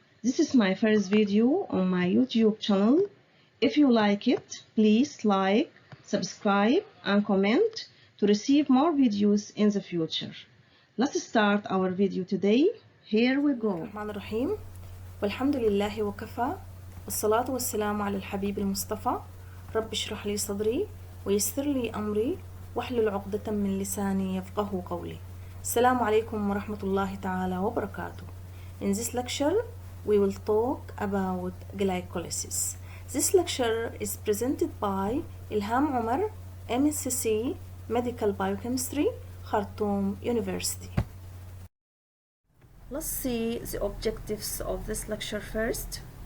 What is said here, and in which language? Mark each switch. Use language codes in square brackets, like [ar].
[en] This is my first video on my YouTube channel. If you like it, please like, subscribe and comment to receive more videos in the future. Let's start our video today. Here we go. [ar] الرحمن الرحيم والحمد لله وكفى والصلاة والسلام على الحبيب المصطفى رب اشرح لي صدري ويسر لي أمري واحلل عقدة من لساني يفقه قولي. السلام عليكم ورحمة الله تعالى وبركاته. [en] In this lecture we will talk about glycolysis. This lecture is presented by Elham Omer, MSc Medical Biochemistry, Khartoum University. Let's see the objectives of this lecture first.